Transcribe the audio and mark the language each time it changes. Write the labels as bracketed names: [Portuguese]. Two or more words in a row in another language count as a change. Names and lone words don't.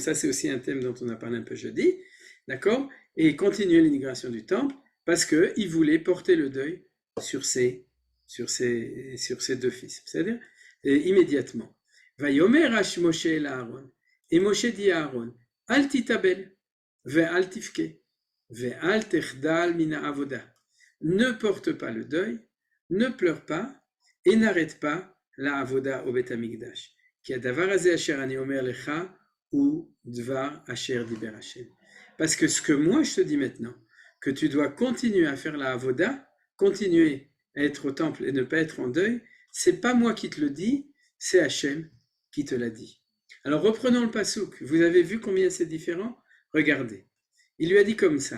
[French] Ça, c'est aussi un thème dont on a parlé un peu jeudi, d'accord? Et continuer l'inauguration du temple parce qu'il voulait porter le deuil sur ses deux fils, c'est-à-dire immédiatement. [Hebrew] ויאמר אש משה אל אהרן, [French] et Moshe dit à Aaron, [Hebrew] אל תתאבל ואל תבכה ואל תחדל מן העבודה. [French] Ne porte pas le deuil, ne pleure pas, et n'arrête pas la avoda au [Hebrew] בית המקדש. כי הדבר הזה אשר אני אומר לך הוא דבר אשר דיבר השם. [French] Parce que ce que moi je te dis maintenant, que tu dois continuer à faire la avoda, continuer à être au temple et ne pas être en deuil, c'est pas moi qui te le dis, c'est Hashem qui te l'a dit. Alors reprenons le pasouk. Vous avez vu combien c'est différent? Regardez. Il lui a dit comme ça.